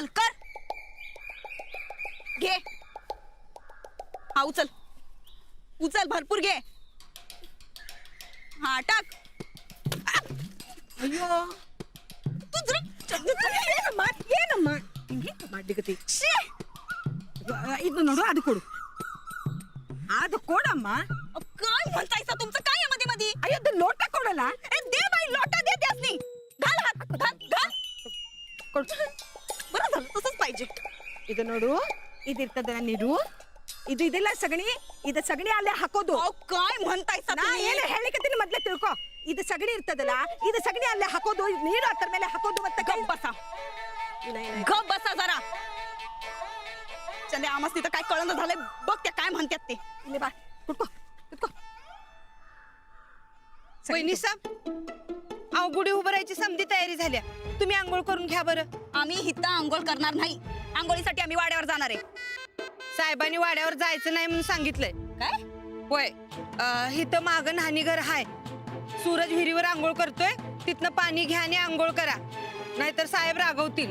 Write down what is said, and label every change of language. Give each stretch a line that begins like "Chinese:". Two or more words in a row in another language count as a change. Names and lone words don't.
Marathi: कर घे. हा उचल उचल, भरपूर घे. हा टाक. अयो तू जरा ये ना माडी
Kannada: ಇದು ನೋಡು ಅದು ಕೊಡು ಅದು ಕೊಡಮ್ಮ
Marathi: काय म्हणतायसा? तुमचं काय आहे मध्ये मध्ये?
Kannada: ಅಯ್ಯೋ ಅದು ಲೋಟ ಕೊಡಲ್ಲ
Marathi: ए दे बाई, लोटा दे त्यासनी. घाल हात, घाल घाल.
Kannada: ಕೊಡು
Marathi: बरं झालं, तसंच पाहिजे.
Kannada: ಇದು ನೋಡು ಇದಿರ್ತದಲ್ಲ ನೀರು ಇದು ಇದೆಲ್ಲ ಸಗಣಿ ಇದು ಸಗಣಿ ಅಲ್ಲೇ ಹಾಕೋದು
Marathi: अहो, काय म्हणतायसा
Kannada: ನಾ
Marathi: तुम्ही?
Kannada: ಏನು ಹೇಳಿಕತ್ತೀನಿ ಮೊದ್ಲೇ ತಿಳ್ಕೊ ಇದು ಸಗಣಿ ಇರ್ತದಲ್ಲ ಇದು ಸಗಣಿ ಅಲ್ಲೇ ಹಾಕೋದು ನೀರು ಅದರ ಮೇಲೆ ಹಾಕೋದು ಮತ್ತೆ
Marathi: गप बसा, गप बसा जरा. चंदे आमास तिथं काय कळलं झालंय बघ, त्या काय म्हणतात ते.
Kannada: ಇಲ್ಲಿ ಬಾ ಕುಟ್ಕೋ ಕುಟ್ಕೋ
Marathi: वहिनी साहेब, अवघुडी उभं राहायची समधी तयारी झाल्या. तुम्ही आंघोळ करून घ्या बरं. आम्ही हिथं आंघोळ करणार नाही. आंघोळीसाठी आम्ही वाड्यावर जाणार आहे. साहेबांनी वाड्यावर जायचं नाही म्हणून सांगितलंय. काय? होय, इथं मागं न्हाणीघर हाय. सूरज विहिरीवर आंघोळ करतोय, तिथनं पाणी घ्या आणि आंघोळ करा, नाहीतर साहेब रागवतील.